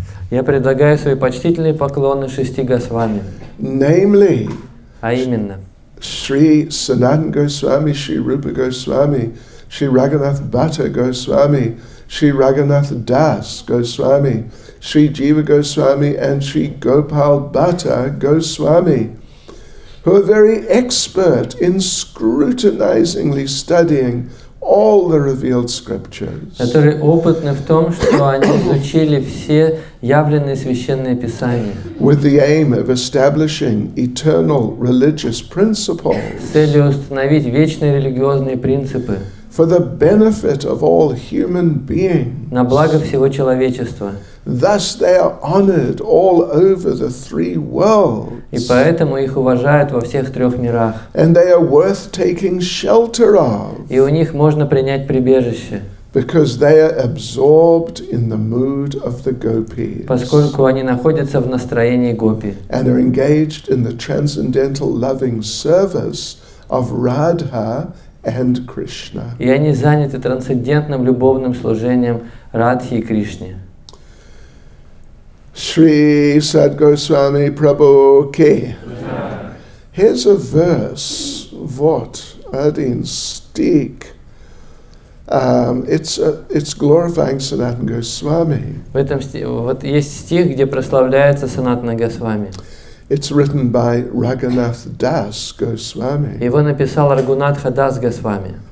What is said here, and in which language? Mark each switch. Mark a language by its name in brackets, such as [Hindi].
[Russian] Я предлагаю свои почтительные поклоны шести Госвами. [English] Namely, [Russian] А именно, [English] Sri Sanatan Goswami, Sri Rupa Goswami, Sri Raghunath Bhatta Goswami, Sri Raghunath Das Goswami, Sri Jiva Goswami, and Sri Gopal Bhatta Goswami, who are very expert in scrutinizingly studying all the revealed scriptures, [Russian] которые опытны в том, что они изучили все явленные священные писания [English] with the aim of establishing eternal religious principles [Russian] с целью установить вечные религиозные принципы [English] for the benefit of all human beings. [Russian] на благо всего человечества. [English] Thus they are honored all over the three worlds. [Russian] И поэтому их уважают во всех трех мирах. [English] And they are worth taking shelter of, [Russian] И у них можно принять прибежище, [English] because they are absorbed in the mood of the gopis [Russian] поскольку они находятся в настроении гопи [English] and are engaged in the transcendental loving service of Radha and Krishna. [Russian] и они заняты трансцендентным любовным служением Радхи и Кришне. [Hindi] Shri Sad Goswami Prabhu ki. [English] Here's a verse, what? Adin Stik. It's glorifying Sanatan Goswami. [Russian] В этом вот есть стих, где прославляется Санатана Госвами. [English] It's written by Raghunath Das Goswami. [Russian] Его написал Рагунатха Дас Госвами.